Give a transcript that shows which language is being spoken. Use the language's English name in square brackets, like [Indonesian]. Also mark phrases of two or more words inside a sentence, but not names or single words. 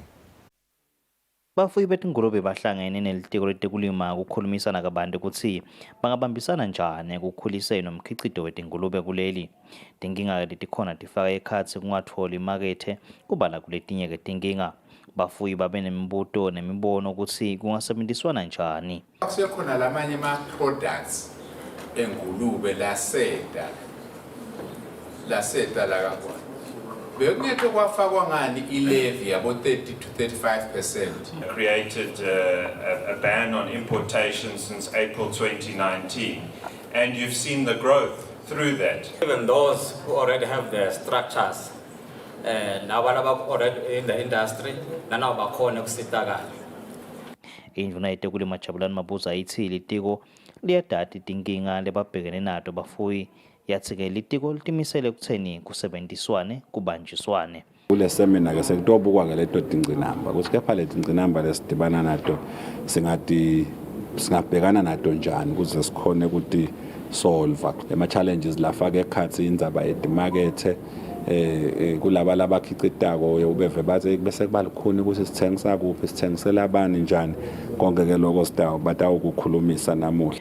[Swati] Bafuyi betingulube bahlangene nelitiko letekulima ukukhulumisana kabanti ukuthi bangabambisana njani ekukhuliseni nomkhicito wetingulube kuleli. Tinkinga letikhona tifaka ekhatsi kungatholi imakethe kubala kuletinye ke tinkinga. Bafuyi babe nemibuto nemibono ukuthi kungasebenziswana njani. Kusekhona lamanye ama-products engulube laseta la kakhona. Bekungeke kwafakwa ngani ilevy yabo 30 to 35%. [English] Created a ban on importation since April 2019, and you've seen the growth through that. Even those who already have the structures, now already in the industry, now [Swati] bakhona ukusizakala. Indvuna yetekulima Jabulani Mabuza ithi litiko liyadata itinkinga lebabhekene nato bafuyi yathi-ke litiko litimisele ekutheni kusebenziswane kubanjiswane. Kule seminar ke sekutobukwa ke leto tingcinamba ukuthi kepha le tingcinamba lesidibana nato singabhekana nato njani ukuze sikhone ukuthi solve ema challenges lafaka ekhathi indzaba yedimakethe kulaba labakhicitako ubeve baze bese kubalukhuni ukuthi sithengisa kuphi sithengisela abani njani konke ke lokho batawukukhulumisa namuhla.